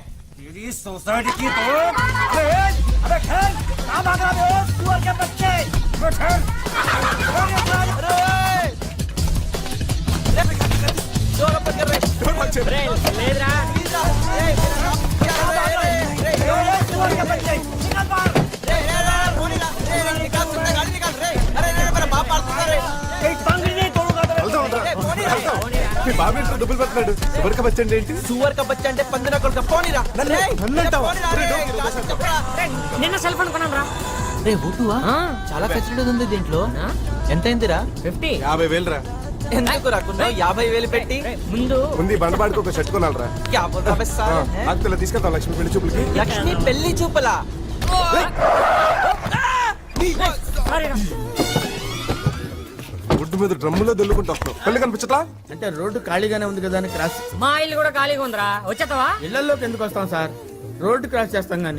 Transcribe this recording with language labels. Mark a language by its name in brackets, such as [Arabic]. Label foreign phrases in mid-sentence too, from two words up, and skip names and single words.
[Hindi] तेरी सोसाइटी की तो अबे खेल, कहाँ भाग रहा है सुअर के बच्चे? अबे खेल, सुअर के बच्चे निकल बाहर। [Telugu] మీ బాబు ఇంట్లో డబ్బులు పెడుతున్నాడు. ఎవరికి బచ్చండి ఏంటి? [Hindi] सुअर का बच्चा [Telugu] అంటే పందిన కొడుకు పోనీరా। నిన్న సెల్ ఫోన్ కొన్నాను రా. రే బుట్టువా, చాలా ఫెసిలిటీ ఉంది దీంట్లో. ఎంత అయిందిరా? 50. 50,000 రా. ఎందుకు రాకున్నావు 50,000 పెట్టి? ముందు ముందు ఈ బండబాడికి ఒక షర్ట్ కొనాలరా. [Hindi] क्या बोल रहा बे साले? [Telugu] అంతలో తీసుకెళ్తాం లక్ష్మి పెళ్లి చూపులకి. లక్ష్మి పెళ్లి చూపలా? గుడ్డు మీద డ్రమ్ములో దొల్లుకుంటూ వస్తాం. పెళ్లి కనిపించట్లా? అంటే రోడ్డు ఖాళీగానే ఉంది కదా అని క్రాస్ మా ఇల్లు కూడా ఖాళీగా ఉందిరా, వచ్చేస్తావా? ఇళ్లలోకి ఎందుకు వస్తాం సార్? రోడ్డు క్రాస్ చేస్తాం గానీ.